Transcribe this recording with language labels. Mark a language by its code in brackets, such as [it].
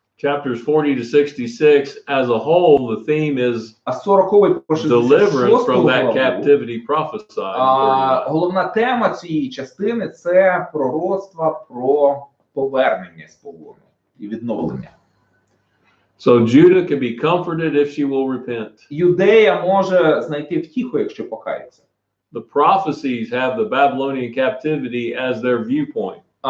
[en] Chapters 40 to 66, as a whole, the theme is [uk] А з 40 по 66 [en] deliverance from that [uk] главу, [en] captivity prophesied in 39. [uk] головна тема цієї частини – це пророцтва про повернення з полону і відновлення. [en] So Judah can be comforted if she will repent. [uk] Юдея може знайти втіху, якщо покається. [en] The prophecies have the Babylonian captivity as their viewpoint.